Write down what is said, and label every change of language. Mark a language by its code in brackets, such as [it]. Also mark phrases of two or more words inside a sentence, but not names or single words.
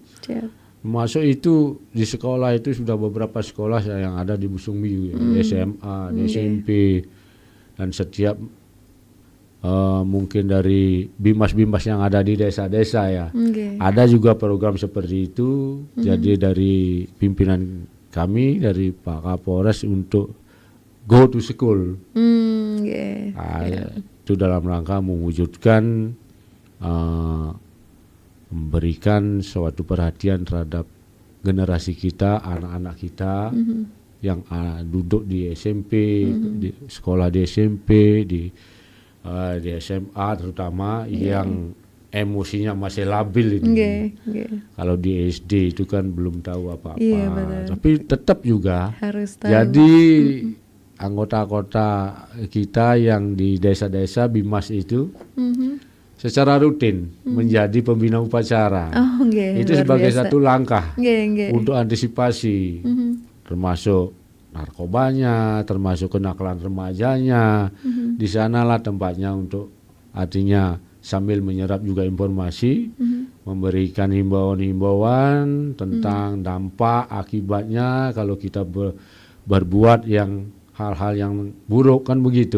[id] Masuk itu di sekolah itu sudah beberapa sekolah yang ada di Busungbi, di SMA, di SMP, dan setiap mungkin dari bimas-bimas yang ada di desa-desa ya. Ada juga program seperti itu. Jadi dari pimpinan kami dari Pak Kapolres untuk [en] go to school. [id] Itu dalam rangka mewujudkan memberikan suatu perhatian terhadap generasi kita, anak-anak kita yang duduk di SMP, di sekolah di SMP, di SMA terutama yang emosinya masih labil ini. Kalau di SD itu kan belum tahu apa-apa. Tapi tetap juga harus tahu. Jadi anggota-anggota kita yang di desa-desa Bimas itu secara rutin menjadi pembina upacara. Oh, nggih, Itu luar sebagai biasa. satu langkah Nggih, nggih. untuk antisipasi, termasuk narkobanya, termasuk kenakalan remajanya. Di sanalah tempatnya untuk artinya sambil menyerap juga informasi, memberikan himbauan-himbauan tentang dampak akibatnya kalau kita berbuat yang hal-hal yang buruk kan begitu.